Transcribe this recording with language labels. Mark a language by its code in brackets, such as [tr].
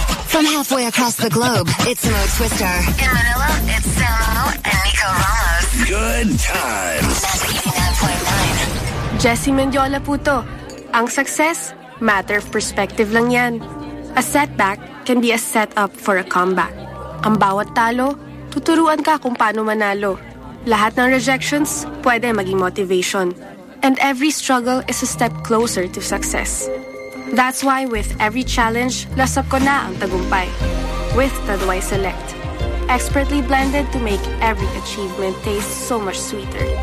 [en] From halfway across the globe, it's Mo Twister. In Manila, it's Samo and Nico Ramos. Good times. [tl] Jesse Mendiola po to. Ang success, matter of perspective lang yan. [en] A setback can be a setup for a comeback. [tl] Ang bawat talo, tuturuan ka kung paano manalo. Lahat ng rejections, pwede maging motivation. [en] And every struggle is a step closer to success. That's why with every challenge, lasap ko na ang tagumpay. With Taduay Select. Expertly blended to make every achievement taste so much sweeter.